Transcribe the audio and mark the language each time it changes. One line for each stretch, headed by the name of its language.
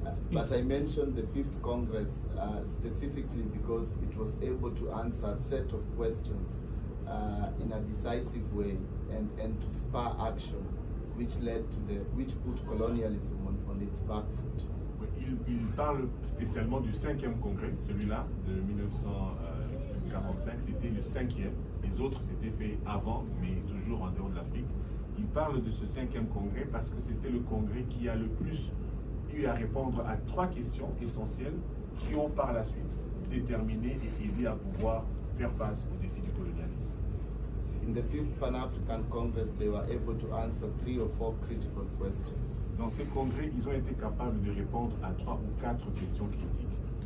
English: But I mentioned the 5th Congress specifically because it was able to answer a set of questions in a decisive way and to spur action, which put colonialism on its back foot.
French: Il parle spécialement du 5e congrès, celui-là de 1945, c'était le 5e. Les autres s'étaient faits avant, mais toujours en dehors de l'Afrique. Il parle de ce 5e congrès parce que c'était le congrès qui a le plus eu à répondre à 3 questions essentielles qui ont par la suite déterminé et aidé à pouvoir faire face aux défis du colonialisme.
English: In the 5th Pan-African Congress, they were able to answer 3 or 4 critical questions.
French: Dans ces congrès, ils ont été capables de répondre à 3 ou 4 questions critiques.